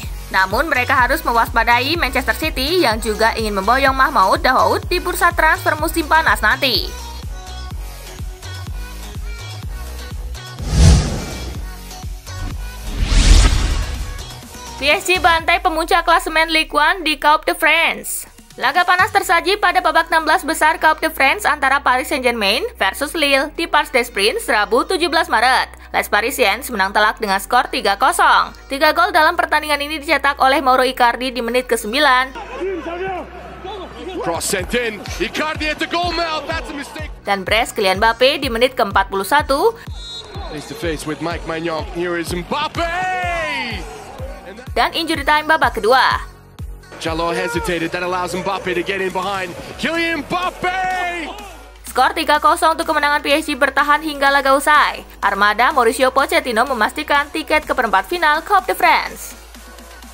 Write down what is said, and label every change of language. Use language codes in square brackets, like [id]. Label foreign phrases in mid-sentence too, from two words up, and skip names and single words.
[id] Namun mereka harus mewaspadai Manchester City yang juga ingin memboyong Mahmoud Dahoud di bursa transfer musim panas nanti. PSG bantai pemuncak klasemen Ligue 1 di Coupe de France. Laga panas tersaji pada babak 16 besar Coupe de France antara Paris Saint-Germain versus Lille di Parc des Princes Rabu 17 Maret. [fr] Les Parisiens [id] menang telak dengan skor 3-0. 3 gol dalam pertandingan ini dicetak oleh Mauro Icardi di menit ke-9. Dan brace Kylian Mbappe di menit ke-41. Dan [en] injury time [id] babak kedua. [en] Jalot hesitated, that allows Mbappe to get in behind. Kylian Mbappe! [id] Skor 3-0 untuk kemenangan PSG bertahan hingga laga usai. Armada Mauricio Pochettino memastikan tiket ke perempat final Coupe de France.